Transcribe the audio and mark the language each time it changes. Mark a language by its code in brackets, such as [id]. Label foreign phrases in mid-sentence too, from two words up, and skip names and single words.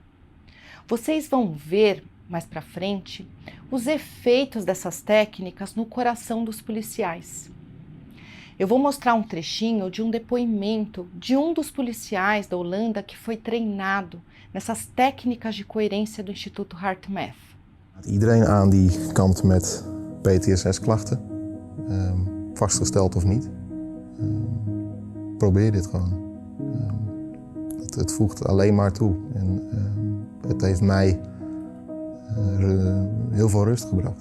[pt] Vocês vão ver mais para frente os efeitos dessas técnicas no coração dos policiais. Eu vou mostrar um trechinho de um depoimento de um dos policiais da Holanda que foi treinado nessas técnicas de coerência do Instituto HeartMath. [nl] Iedereen aan die kampt met PTSS-klachten, vastgesteld of niet. Probeer dit gewoon. Het voegt alleen maar toe. En het heeft mij heel veel rust gebracht.